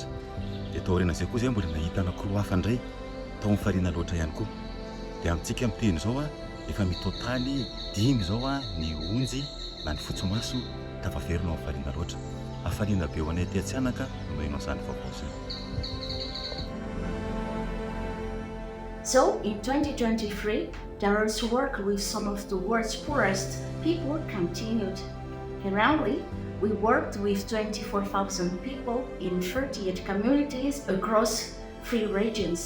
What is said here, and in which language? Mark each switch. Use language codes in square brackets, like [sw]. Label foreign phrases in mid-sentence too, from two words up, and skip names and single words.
[mg] Dia tao aorian'izay koa izay mbola nahita anankiroa hafa indray tao mifariana loatra ihany koa. Dia amintsika miteny izao efa mitotaly 5 izao ny onjy na ny fotsomaso tafaverina ao mifariana loatra. Afariana be ho anay aty Atsianaka no enao izany vaovao. [en] So, in 2023, Durrell's work with some of the world's poorest people continued. Currently, we worked with 24,000 people in 38 communities across 3 regions.